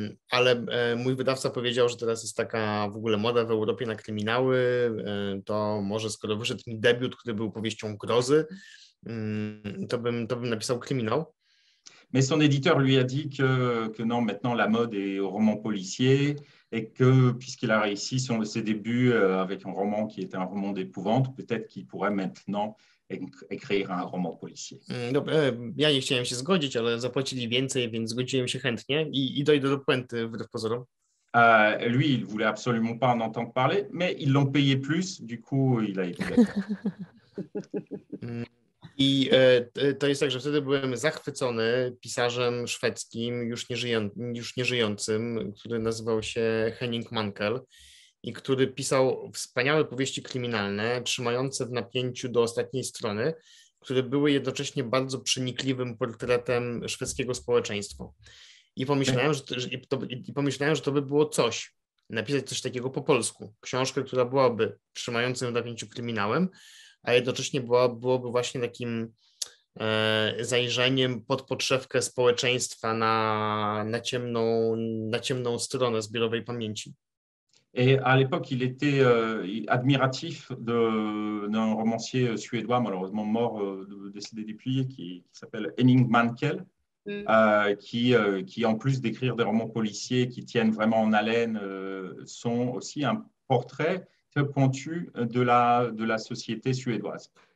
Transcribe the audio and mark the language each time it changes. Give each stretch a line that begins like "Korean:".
Polish: Ale mój wydawca powiedział, że teraz jest taka w ogóle moda w Europie na kryminały, to może skoro wyszedł mi debiut, który był powieścią grozy, to bym napisał kryminał.
French: Mais son éditeur lui a dit que non, maintenant la mode est au roman policier et que puisqu'il a réussi ses débuts avec un roman qui était un roman d'épouvante, peut-être qu'il pourrait maintenant écrire un roman policier.
Polish: Ja nie chciałem się zgodzić, ale zapłacili więcej, więc zgodziłem się chętnie i dojdę do puenty wbrew pozorom.
French: Lui, il voulait absolument pas en entendre parler, mais ils l'ont payé plus, du coup, il a été d'accord.
Polish: I to jest tak, że wtedy byłem zachwycony pisarzem szwedzkim, już nieżyjącym, który nazywał się Henning Mankell i który pisał wspaniałe powieści kryminalne, trzymające w napięciu do ostatniej strony, które były jednocześnie bardzo przenikliwym portretem szwedzkiego społeczeństwa. I pomyślałem, że to by było coś, napisać coś takiego po polsku. Książkę, która byłaby trzymającym w napięciu kryminałem, a jednocześnie byłoby właśnie takim zajrzeniem pod podszewkę społeczeństwa na ciemną stronę zbiorowej pamięci.
French: Et à l'époque, il était admiratif d'un romancier suédois, malheureusement mort, décédé depuis, qui s'appelle Henning Mankell, qui, en plus d'écrire des romans policiers qui tiennent vraiment en haleine, sont aussi un portrait très pointu de la société suédoise.